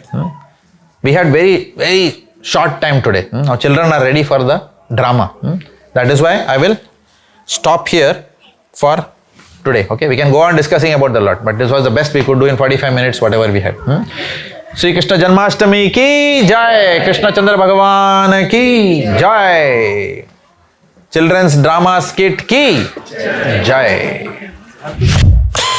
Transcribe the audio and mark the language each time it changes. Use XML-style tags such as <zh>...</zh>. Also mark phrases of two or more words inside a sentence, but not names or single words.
<en>We had very, very short time today. Our children are ready for the drama. That is why I will stop here for today. Okay, we can go on discussing about the lot, but this was the best we could do in 45 minutes, whatever we had.</en> <hi>श्री कृष्ण जन्माष्टमी की जय, कृष्ण चंद्र भगवान की जय,</hi> <en>Children's Drama Skit</en> <hi>की जय.</hi>